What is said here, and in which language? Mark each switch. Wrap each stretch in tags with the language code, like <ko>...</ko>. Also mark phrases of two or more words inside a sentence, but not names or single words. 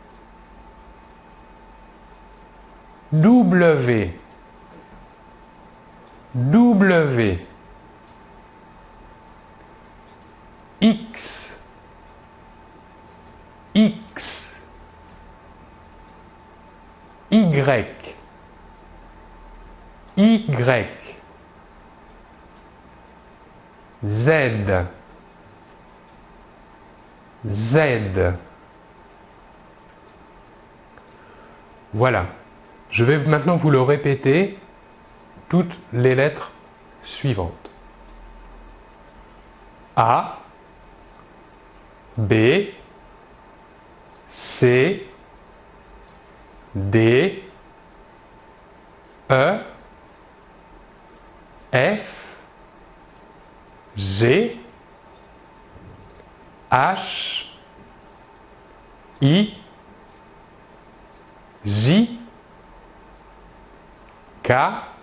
<fr>W, W, X, X, Y, Y, Z, Z. Voilà. Je vais maintenant vous le répéter, toutes les lettres suivantes. A, B, C, D, E, F, G, H, I, J, K,</fr>